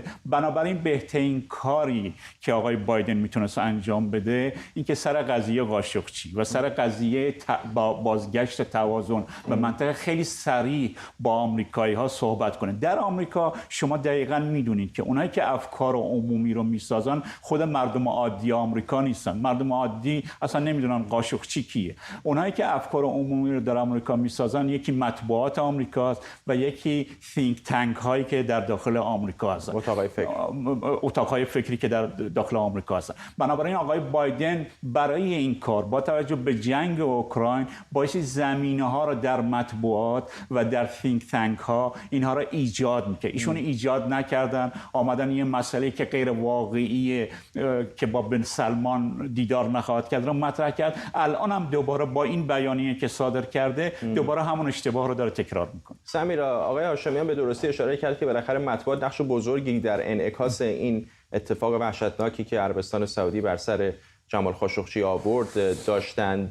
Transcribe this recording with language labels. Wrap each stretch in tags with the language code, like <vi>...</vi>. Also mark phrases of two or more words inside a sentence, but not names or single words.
<fa>بنابراین بهترین کاری که آقای بایدن میتونست انجام بده این که سر قضیه قاشقچی و سر قضیه بازگشت توازن و منطقه خیلی سریع با آمریکایی ها صحبت کنه. در آمریکا شما دقیقاً میدونید که اونایی که افکار عمومی رو میسازن خود مردم عادی آمریکا نیستن. مردم عادی اصلا نمیدونن قاشقچی کیه. اونایی که افکار عمومی رو در آمریکا میسازن یکی مطبوعات آمریکاست و یکی</fa> <en>think tank</en> <fa>هایی که در داخل آمریکا هستن، اتاقهای فکری که در داخل آمریکا هستن. بنابراین آقای بایدن برای این کار با توجه به جنگ اوکراین بایستی زمینه‌ها رو در مطبوعات و در</fa> <en>think tank</en> <fa>ها اینها رو ایجاد میکنه. ایشون ایجاد نکردن، آمدن یه مسئله که غیر واقعیه که با بن سلمان دیدار نخواهد کرد رو مطرح کرد. الان هم دوباره با این بیانیه که صادر کرده دوباره همون اشتباه رو داره تکرار میکنه. سمیرا، آقای هاشمیان به درستی اشاره کرد که بالاخره مطبوعات نقش بزرگی در انعکاس این اتفاق وحشتناکی که عربستان سعودی بر سر جمال خاشقچی آورد داشتند.</fa>